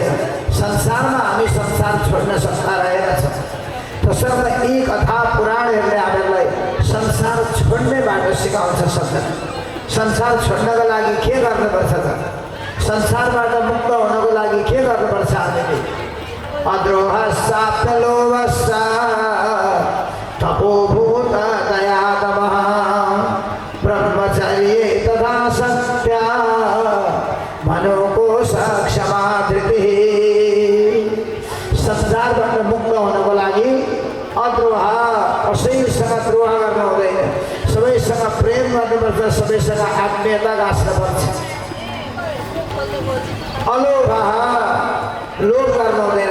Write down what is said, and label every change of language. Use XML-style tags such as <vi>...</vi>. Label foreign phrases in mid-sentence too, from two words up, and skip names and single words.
<ne>संसारमा हामी संसार छोड्न सक्दा रहेका छौँ। तसर्थ यी कथा पुराणहरूले हामीलाई संसार छोड्ने बाटो सिकाउँछ। संसार छोड्नको लागि के गर्नुपर्छ त? संसारबाट मुक्त हुनको लागि के गर्नुपर्छ हामीले?</ne> <sa>अद्रोहस्साप्त लोभस्सा तपोभूत दयातमः ब्रह्मचर्ये तथा सत्या मनोकोश क्षमा धृतिः।</sa> <ne>संसारबाट मुक्त हुनको लागि अद्रोह, कसैसँग द्रोह गर्नु हुँदैन, सबैसँग प्रेम गर्नुपर्छ, सबैसँग आत्मीयता गाँच्नुपर्छ। अलोभ, लोभ गर्नु हुँदैन।</ne>